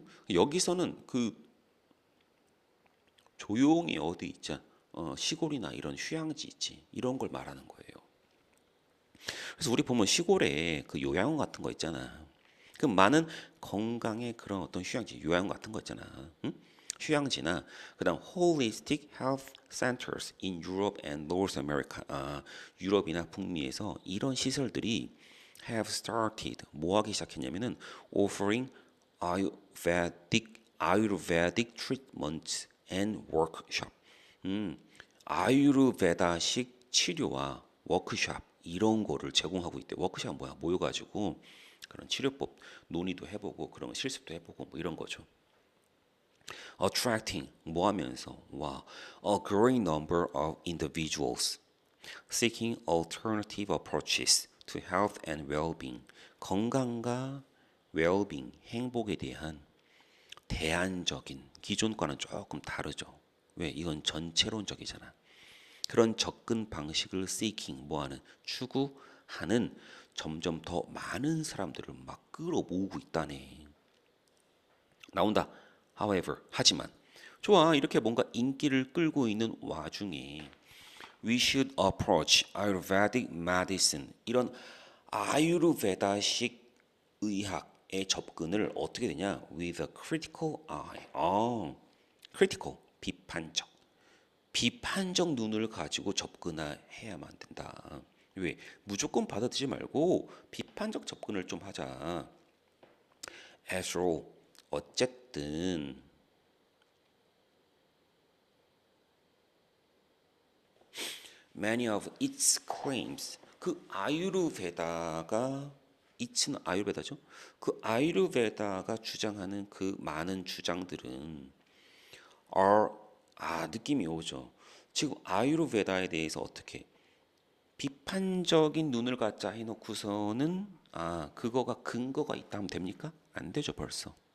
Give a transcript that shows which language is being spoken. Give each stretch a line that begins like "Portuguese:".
Korean: 여기서는 그 조용히 어디 있자 시골이나 이런 휴양지 있지 이런 걸 말하는 거예요. 그래서 우리 보면 시골에 그 요양원 같은 거 있잖아. 그 많은 건강의 그런 어떤 휴양지, 요양원 같은 거 있잖아. 응? 휴양지나 그다음
English: holistic health centers in Europe and North America.
Korean: 유럽이나 북미에서 이런 시설들이
English: have started
Korean: 뭐 하기 시작했냐면은
English: offering Ayurvedic treatments and workshop.
Korean: 아유르베다식 치료와 워크숍 이런 거를 제공하고 있대. 워크숍 뭐야? 모여가지고 그런 치료법 논의도 해보고 그런 실습도 해보고 뭐 이런 거죠.
English: Attracting
Korean: 뭐 하면서 와
English: a growing number of individuals seeking alternative approaches to health and well-being
Korean: 건강과
English: well-being
Korean: 행복에 대한 대안적인 기존과는 조금 다르죠. 왜? 이건 전체론적이잖아. 그런 접근 방식을
English: seeking
Korean: 뭐하는 추구하는 점점 더 많은 사람들을 막 끌어모으고 있다네. 나온다.
English: However,
Korean: 하지만 좋아 이렇게 뭔가 인기를 끌고 있는 와중에
English: we should approach Ayurvedic medicine
Korean: 이런 아유르베다식 의학의 접근을 어떻게 되냐?
English: With a critical eye.
Korean: critical 비판적 눈을 가지고 접근해야만 된다. 왜? 무조건 받아들이지 말고 비판적 접근을 좀 하자.
English: After all,
Korean: 어쨌든
English: many of its claims
Korean: 그 아유르베다가 이츠는 아유르베다죠. 그 아유르베다가 주장하는 그 많은 주장들은 are 느낌이 오죠. 지금 아유르베다에 대해서 어떻게 비판적인 눈을 갖자 해놓고서는 그거가 근거가 있다 하면 됩니까? 안 되죠 벌써.